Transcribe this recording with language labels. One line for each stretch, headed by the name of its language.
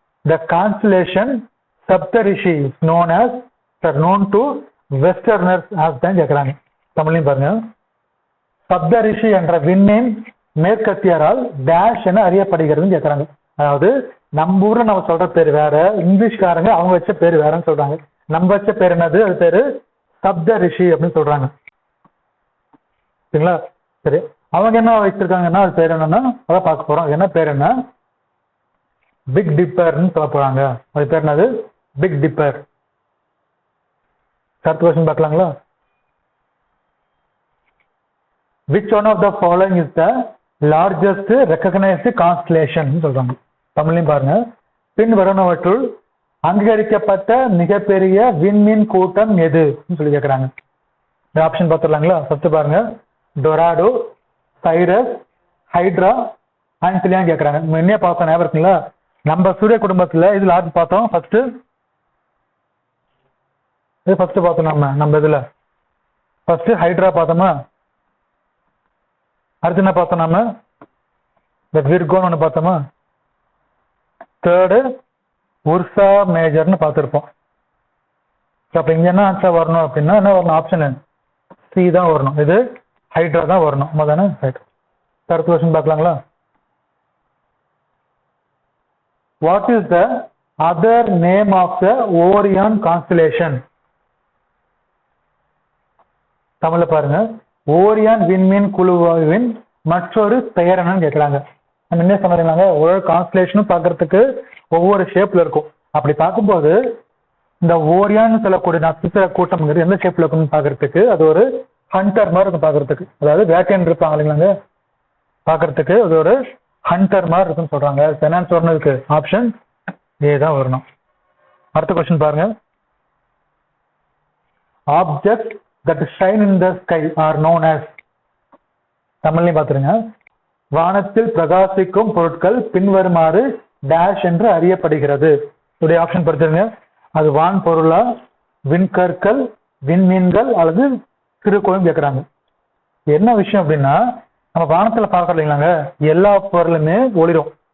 English: The constellation Saptarishi is known to Westerners as
Tamil: தான் கேட்கறாங்க. தமிழ்லையும் பாருங்க. சப்தரிஷி என்ற விண்மீன் மேற்கத்தியரால் டேஷ் என அறியப்படுகிறதுன்னு கேட்கறாங்க. அதாவது நம்ம ஊர்ல நம்ம சொல்ற பேர் வேற, இங்கிலீஷ்காரங்க அவங்க வச்ச பேர் வேறன்னு சொல்றாங்க. நம்ம வச்ச பேர் என்னது, அது பேரு சப்தரிஷி அப்படின்னு சொல்றாங்க. சரிங்களா? சரி, அவங்க என்ன வச்சிருக்காங்கன்னா அது பேர் என்னன்னா, அதான் பார்க்க போறோம். என்ன பேர் என்ன, பிக் டிப்பர்னு சொல்ல போறாங்க. அது பேர் என்னது, பிக் டிப்பர். அடுத்த question பார்க்கலாங்களா?
English: Which one of the following is the largest recognized constellation
Tamil: சொல்றாங்க. தமிழ்லையும் பாருங்க. பின் வருவனவற்றுள் அங்கீகரிக்கப்பட்ட மிகப்பெரிய விண்மீன் கூட்டம் எது சொல்லி கேட்கறாங்க. இந்த ஆப்ஷன் பார்த்துடலாங்களா? ஃபர்ஸ்ட் பாருங்க, டொராடோ, சைரஸ், ஹைட்ரா, ஆன்சிலியான்னு கேட்கறாங்க. என்ன பார்த்தோம் ஞாபகம் இருக்குங்களா? நம்ம சூரிய குடும்பத்துல இதுல ஆறு பார்த்தோம். ஃபர்ஸ்ட் பார்த்தோம் நம்ம இதுல ஃபர்ஸ்ட் ஹைட்ரா பார்த்தோமா, அடுத்து என்ன பார்த்தோம் நாம, இந்த விர்கோன்னு ஒன்று பார்த்தோமா, தேர்டு உர்சா மேஜர்னு பார்த்துருப்போம். அப்ப இங்க என்ன ஆன்சர் வரணும் அப்படின்னா என்ன வரணும், ஆப்ஷன் சி தான் வரணும். இது ஹைட்ரா தான் வரணும். முதல்ல ஹைட்ரா. அடுத்த question பார்க்கலாங்களா?
English: What is the other name of the Orion constellation?
Tamil: தமிழ்ல பாருங்க, ஓரியான் விண்மீன் குழுவின் மற்றொரு பெயர் என்னன்னு கேட்கறாங்க. நம்ம என்ன சொன்னாங்க, ஒவ்வொரு கான்ஸ்டலேஷனும் பார்க்கறதுக்கு ஒவ்வொரு ஷேப்ல இருக்கும். அப்படி பார்க்கும்போது இந்த ஓரியான்னு சொல்லக்கூடிய நட்சத்திர கூட்டம்ங்கிறது எந்த ஷேப்ல இருக்குன்னு பார்க்கறதுக்கு அது ஒரு ஹண்டர் மாதிரி இருக்கும் பார்க்கறதுக்கு. அதாவது வேட்டையன் இருப்பாங்க இல்லைங்களாங்க, பார்க்கறதுக்கு அது ஒரு ஹண்டர் மாதிரி இருக்குன்னு சொல்றாங்க. என்னன்னு சொன்னதுக்கு ஆப்ஷன் ஏ தான் வரணும். அடுத்த கொஸ்டின் பாருங்க.
English: Object that shine in the sky are known as.
Tamil: தமிழ்லையும் பார்த்துருங்க. வானத்தில் பிரகாசிக்கும் பொருட்கள் பின்வருமாறு டேஷ் என்று அறியப்படுகிறது. உடைய ஆப்ஷன் படிச்சிருங்க. அது வான் பொருளா, விண்கற்கள், விண்மீன்கள் அல்லது சிறுகோளும் கேட்கறாங்க. என்ன விஷயம் அப்படின்னா நம்ம வானத்துல பார்க்கறோம் இல்லைங்களாங்க, எல்லா பொருளுமே ஒளிரும்.